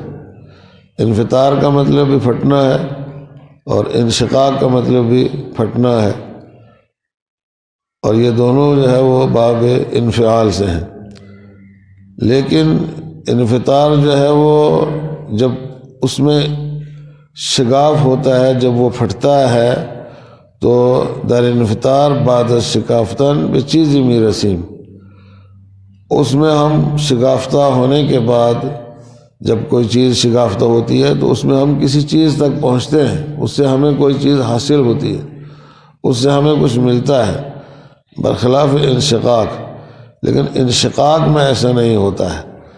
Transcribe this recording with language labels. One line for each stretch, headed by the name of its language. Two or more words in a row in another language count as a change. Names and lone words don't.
Urdu: انفطار کا مطلب بھی پھٹنا ہے اور انشقاق کا مطلب بھی پھٹنا ہے، اور یہ دونوں جو ہے وہ باب انفعال سے ہیں. لیکن انفطار جو ہے وہ جب اس میں شگاف ہوتا ہے، جب وہ پھٹتا ہے تو
Persian: در انفطار بعد شکافتن بچیز میرسیم،
Urdu: اس میں ہم شگافتہ ہونے کے بعد جب کوئی چیز شگافتہ ہوتی ہے تو اس میں ہم کسی چیز تک پہنچتے ہیں، اس سے ہمیں کوئی چیز حاصل ہوتی ہے، اس سے ہمیں کچھ ملتا ہے. برخلاف انشقاق، لیکن انشقاق میں ایسا نہیں ہوتا ہے۔